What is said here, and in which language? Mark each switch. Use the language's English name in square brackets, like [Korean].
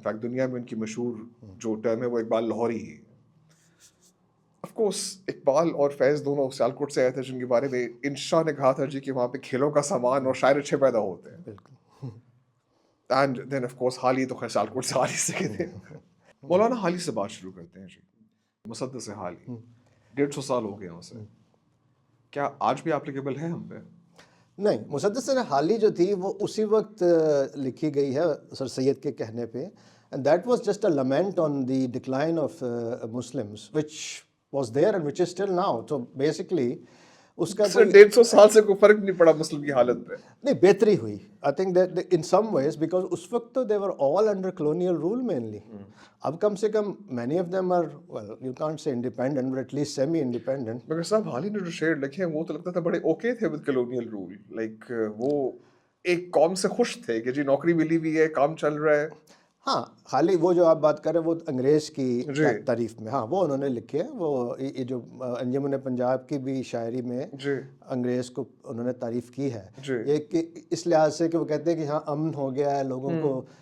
[Urdu] In fact دنیا میں ان کی مشہور جو ٹرم ہے وہ اقبال لاہوری ہی ہے. آف کورس اقبال اور فیض دونوں سیالکوٹ سے آئے تھے جن کے بارے میں انشا نے کہا تھا جی کہ وہاں پہ کھیلوں کا سامان اور شاعر اچھے پیدا ہوتے ہیں. اینڈ دین آف کورس حالی تو خیر سیالکوٹ سے حالی سے کہتے ہیں. مولانا حالی سے بات شروع کرتے ہیں جی. مسدس حالی 150 سال ہو گئے اسے, کیا آج بھی اپلیکیبل ہے ہم پہ؟ نہیں, مسدس حالی جو تھی وہ اسی وقت لکھی گئی ہے سر سید کے کہنے پہ, [English] and that was just a lament on the decline of Muslims which was there and which is still now. So basically [Urdu] اس کا 150 سال سے کوئی فرق نہیں پڑا مسلم کی حالت پہ. نہیں, بہتری ہوئی. [English] I think that in some ways because [Urdu] اس وقت تو [English] they were all under colonial rule mainly. [Urdu] اب کم سے کم [English] many of them are, well, you can't say independent but at least semi independent. [Urdu] مگر صاحب حالی نے جو شعر لکھے ہیں وہ تو لگتا تھا بڑے اوکے تھے [English] with colonial rule. [Urdu] Like وہ ایک قوم سے خوش تھے کہ جی نوکری ملی ہوئی ہے, کام چل رہا ہے. ہاں, حالی وہ جو آپ بات کر رہے ہیں وہ انگریز کی تعریف میں, ہاں وہ انہوں نے لکھے ہیں. وہ یہ جو انجمن پنجاب کی بھی شاعری میں انگریز کو انہوں نے تعریف کی ہے, یہ کہ اس لحاظ سے کہ وہ کہتے ہیں کہ ہاں امن ہو گیا ہے, لوگوں کو